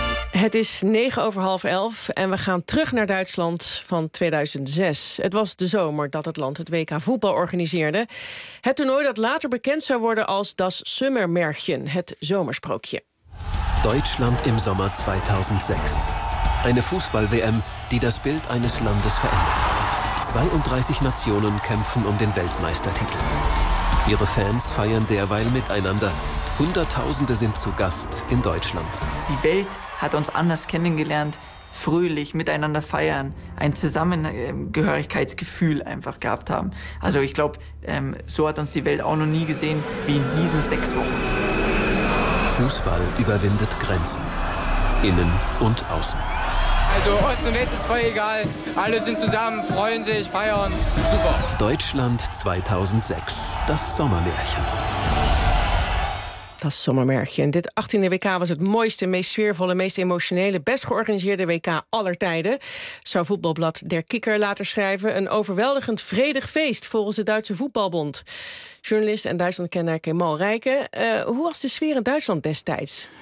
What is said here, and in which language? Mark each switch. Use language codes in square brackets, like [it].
[nl] Het is 22:30 en we gaan terug naar Duitsland van 2006. Het was de zomer dat het land het WK voetbal organiseerde. Het toernooi dat later bekend zou worden als das Sommermärchen, het zomersprookje. [de] Deutschland im Sommer 2006. Eine Fußball-WM, die das Bild eines Landes verändert. 32 Nationen kämpfen um den Weltmeistertitel. Ihre Fans feiern derweil miteinander. Hunderttausende sind zu Gast in Deutschland. Die Welt hat uns anders kennengelernt. Fröhlich, miteinander feiern, ein Zusammengehörigkeitsgefühl einfach gehabt haben. Also ich glaube, so hat uns die Welt auch noch nie gesehen wie in diesen 6 Wochen. Fußball überwindet Grenzen. Innen und außen. Also Ost und West ist voll egal. Alle sind zusammen, freuen sich, feiern. Super. Deutschland 2006, das Sommermärchen. [nl] Dat Sommermärchen. In dit 18e WK was het mooiste, meest sfeervolle, meest emotionele, best georganiseerde WK aller tijden, zou voetbalblad Der Kicker later schrijven. Een overweldigend vredig feest volgens de Duitse Voetbalbond. Journalist en Duitslandkenner Kemal Rijken. Hoe was de sfeer in Duitsland destijds?